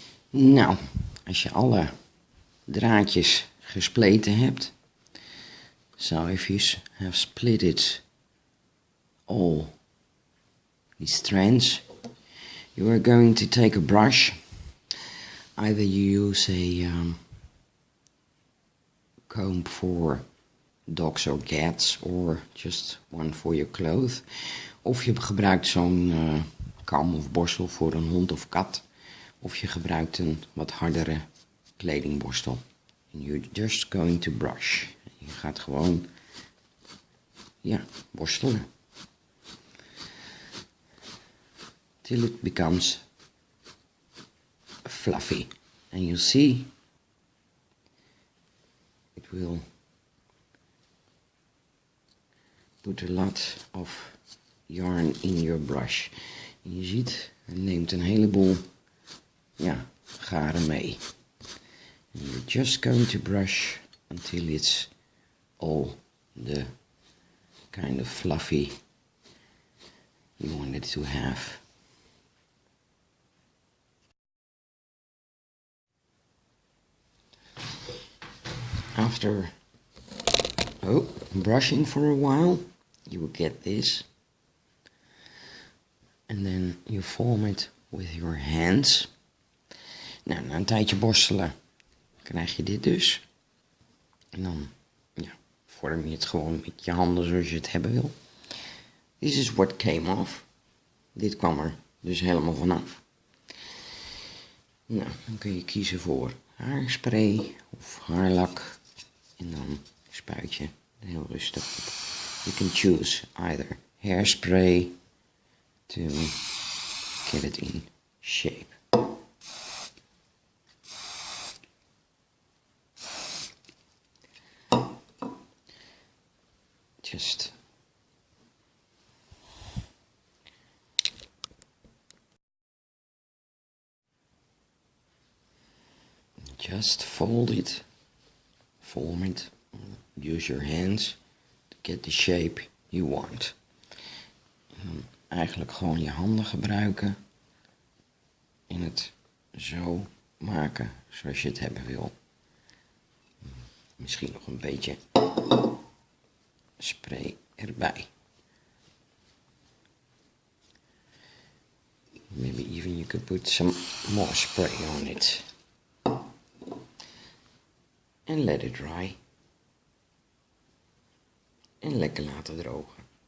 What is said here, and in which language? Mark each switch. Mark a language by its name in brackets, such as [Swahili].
[Dutch] Nou, als je alle draadjes gespleten hebt, [English] so if you have split it all these strands, you are going to take a brush. Either you use a comb for dogs or cats, or just one for your clothes. [Dutch] Of je gebruikt zo'n kam of borstel voor een hond of kat. Of je gebruikt een wat hardere kledingborstel. [English] And you're just going to brush. [Dutch] Je gaat gewoon, ja, borstelen. [English] Till it becomes fluffy. And you'll see it will put a lot of yarn in your brush. [Dutch] En je ziet, het neemt een heleboel, ja, garen mee. [English] And you're just going to brush until it's all the kind of fluffy you want it to have. After brushing for a while, you will get this, and then you form it with your hands. [Dutch] Nou, na een tijdje borstelen krijg je dit dus. En dan, ja, vorm je het gewoon met je handen zoals je het hebben wil. [English] This is what came off. [Dutch] Dit kwam er dus helemaal vanaf. Nou, dan kun je kiezen voor haarspray of haarlak. En dan spuit je heel rustig op. [English] You can choose either hairspray to get it in shape. Just fold it, form it, use your hands to get the shape you want. [Dutch] En dan eigenlijk gewoon je handen gebruiken en het zo maken zoals je het hebben wil. Misschien nog een beetje spray erbij. [English] Maybe even you could put some more spray on it. And let it dry. [Dutch] En lekker laten drogen.